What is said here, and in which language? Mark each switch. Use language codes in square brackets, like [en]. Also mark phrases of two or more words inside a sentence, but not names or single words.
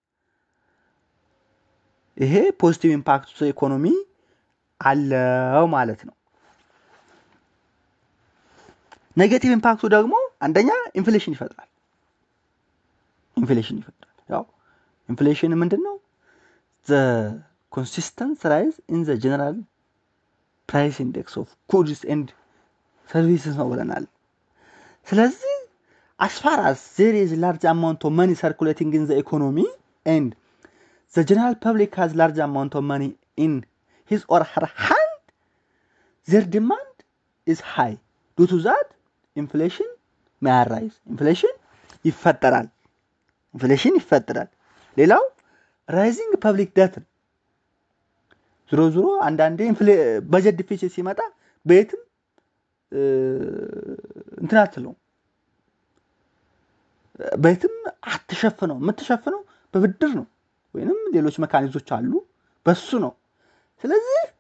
[am] ይሄ [en] positive impact [am] ኢኮኖሚ አለው ማለት ነው። [en] negative impact [am] ደግሞ አንደኛ ኢንፍሌሽን ይፈጥራል። ያው ኢንፍሌሽን ምንድነው? [en] the consistent rise in the general price index of goods and services [am] ነው ብለናል። ስለዚህ [en] as far as there is large amount of money circulating in the economy and the general public has large amount of money in his or her hand, their demand is high. Due to that, inflation may arise. [am] inflation ይፈጠራል። ሌላው [en] rising public debt [am] ዙሮ አንዳንዴ በጀት ዲፊሲት ሲመጣ በየትም እንትናትለው በየትም አትሸፍነው የምትሸፍነው በብድር ነው ወይንም ሌሎች መካኒዝሞች አሉ በሱ ነው። ስለዚህ